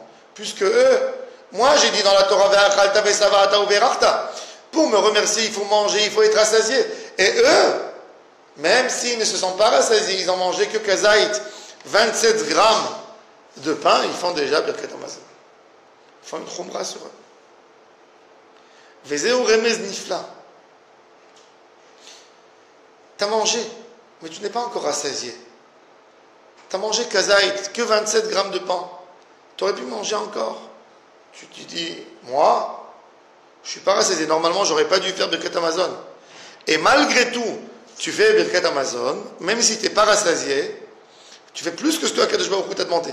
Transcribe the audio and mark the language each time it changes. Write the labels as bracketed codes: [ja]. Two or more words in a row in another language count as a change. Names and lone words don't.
[fr] Plus que eux, moi j'ai dit dans la Torah, pour me remercier, il faut manger, il faut être rassasié. Et eux, même s'ils ne se sont pas rassasiés, ils n'ont mangé que kazaït, 27 grammes de pain, ils font déjà [he] ברכת המזון. [fr] Ils font une khumra sur eux. [he] וזה רמז נפלא. [fr] Tu as mangé, mais tu n'es pas encore rassasié. Tu as mangé kazaït, que 27 grammes de pain. Tu aurais pu manger encore. Tu te dis, moi, je ne suis pas rassasié. Normalement, je n'aurais pas dû faire [he] ברכת המזון. [fr] Et malgré tout, tu fais [he] ברכת המזון, [fr] même si tu n'es pas rassasié, tu fais plus que ce que [he] הקדוש ברוך הוא [fr] t'a demandé.